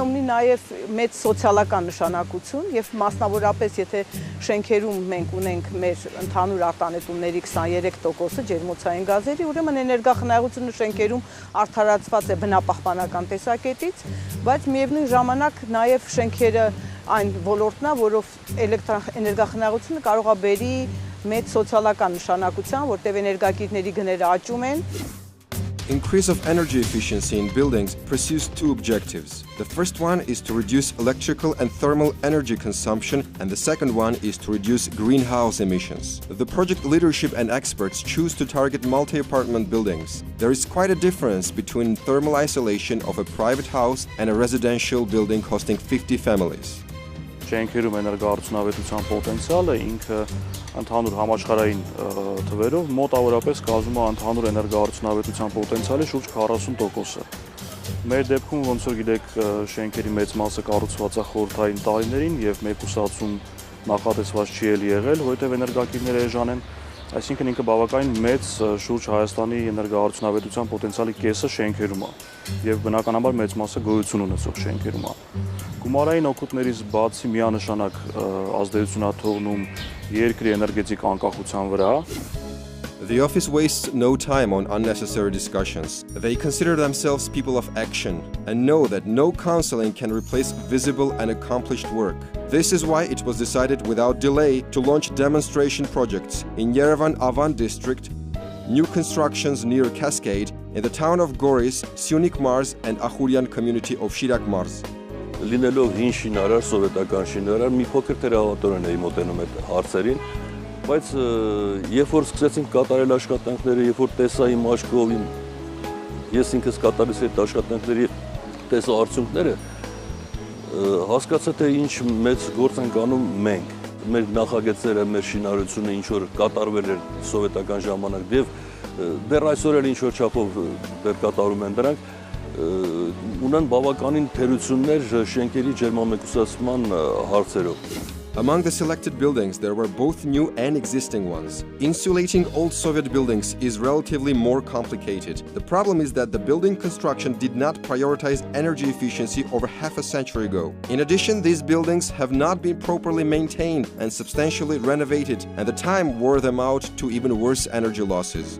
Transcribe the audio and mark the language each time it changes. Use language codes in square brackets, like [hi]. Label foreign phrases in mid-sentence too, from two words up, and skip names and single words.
[hy] ունի նաեւ մեծ սոցիալական նշանակություն եւ մասնավորապես եթե շենքերում մենք ունենք մեր ընդհանուր արտանետումների 23%-ը ջերմոցային գազերի, ուրեմն էներգախնայողությունը շենքերում արդարացված է բնապահպանական տեսակետից, բայց միևնույն ժամանակ նաեւ շենքերը այն ոլորտն է, որով էներգախնայողությունը կարող է բերի մեծ սոցիալական նշանակության, որտեղ էներգակիրների գները աճում են. [en] Increase of energy efficiency in buildings pursues two objectives. The first one is to reduce electrical and thermal energy consumption, and the second one is to reduce greenhouse emissions. The project leadership and experts choose to target multi-apartment buildings. There is quite a difference between thermal isolation of a private house and a residential building hosting 50 families. [hy] Շենքերում էներգոարդյունավետության պոտենցիալը ինքը ընդհանուր համաշխարհային թվերով մոտավորապես կազմում է ընդհանուր էներգոարդյունավետության պոտենցիալի շուրջ 40%-ը։ Մեր դեպքում ոնց որ գիտեք, շենքերի մեծ մասը կառուցված է խորհրդային տարիներին եւ մեկուսացում նախատեսված չի եղել, որովհետեւ էներգակիրները էժան են, այսինքն ինքը բավականին մեծ շուրջ Հայաստանի էներգոարդյունավետության պոտենցիալի կեսը շենքերում է եւ բնականաբար մեծ մասը գոյություն ունեցող շենքերում է։ Գումարային օգուտներից բացի միանշանակ ազդեցություն է թողնում երկրի էներգետիկ անկախության վրա։ [en] The office wastes no time on unnecessary discussions. They consider themselves people of action and know that no counseling can replace visible and accomplished work. This is why it was decided without delay to launch demonstration projects in Yerevan Avan district, new constructions near Cascade, in the town of Goris, Syunik Mars and Akhurian community of Shirak Mars. [hy] Լինելով հին շինարար, սովետական շինարար, մի փոքր թերահավատորեն էի մոտենում այդ հարցերին, բայց երբ որ սկսեցինք կատարել աշխատանքները, երբ որ տեսա իմ աչքով, ես ինքս կատարեցի այդ աշխատանքների տեսա արդյունքները, հասկացա թե ինչ մեծ գործ ենք անում մենք, մեր նախագծերը, մեր շինարարությունը ինչ որ կատարվել էր սովետական ժամանակ, եւ դեռ այսօր էլ ինչ որ չափով դեռ կատարում են դրանք, ունեն բավականին թերություններ շենքերի ջերմամեկուսացման հարցերով։ [en] Among the selected buildings, there were both new and existing ones. Insulating old Soviet buildings is relatively more complicated. The problem is that the building construction did not prioritize energy efficiency over half a century ago. In addition, these buildings have not been properly maintained and substantially renovated, and the time wore them out to even worse energy losses.